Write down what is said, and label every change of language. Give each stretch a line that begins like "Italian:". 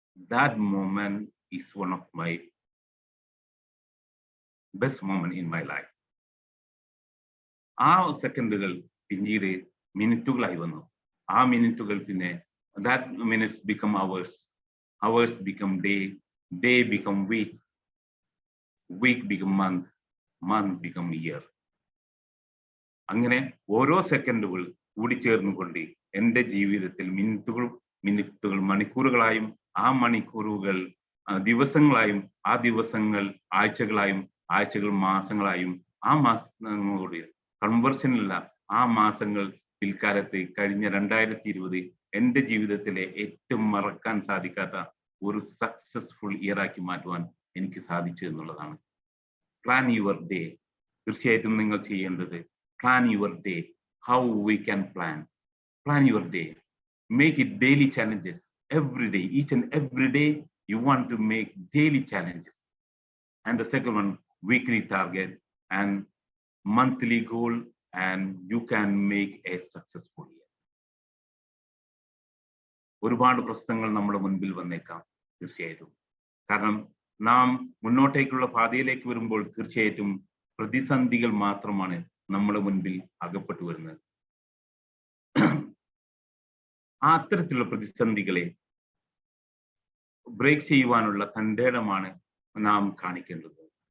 English: that moment is one of my best moment in my life.
Malayalam: ആ സെക്കൻഡുകൾ പിന്നീട് മിനിറ്റുകളായി വന്നു. ആ മിനിറ്റുകൾ പിന്നെ
English: that minutes become hours, hours become day become week become month become year.
Malayalam: അങ്ങനെ ഓരോ സെക്കൻഡുകൾ കൂടിച്ചേർന്നുകൊണ്ട് എൻ്റെ ജീവിതത്തിൽ മിനിറ്റുകൾ മണിക്കൂറുകളായും ആ മണിക്കൂറുകൾ ദിവസങ്ങളായും ആ ദിവസങ്ങൾ ആഴ്ചകൾ മാസങ്ങളായും ആ മാസങ്ങളുടെ കൺവേർഷനിലുള്ള ആ മാസങ്ങൾ പിൽക്കാലത്ത് കഴിഞ്ഞ 2020 എൻ്റെ ജീവിതത്തിലെ ഏറ്റവും മറക്കാൻ സാധിക്കാത്ത ഒരു സക്സസ്ഫുൾ ഇയർ ആക്കി മാറ്റുവാൻ എനിക്ക് സാധിച്ചു എന്നുള്ളതാണ്.
English: Plan your day.
Malayalam: തീർച്ചയായിട്ടും നിങ്ങൾ ചെയ്യേണ്ടത്
English: Plan your day. How we can plan your day. Make it daily challenges every day. Each and every day you want to make daily challenges. And the second one, weekly target and monthly goal, and you can make a successful year.
Malayalam: ഒരുപാട് പ്രശ്നങ്ങൾ നമ്മുടെ മുൻപിൽ വന്നേക്കാം തീർച്ചയായിട്ടും. കാരണം നാം മുന്നോട്ടേക്കുള്ള പാതയിലേക്ക് വരുമ്പോൾ തീർച്ചയായിട്ടും പ്രതിസന്ധികൾ മാത്രമാണ് നമ്മുടെ മുൻപിൽ അകപ്പെട്ടു വരുന്നത്. ആ അത്തരത്തിലുള്ള പ്രതിസന്ധികളെ ബ്രേക്ക് ചെയ്യുവാനുള്ള തൻ്റെ ഇടമാണ് നാം കാണിക്കേണ്ടത്.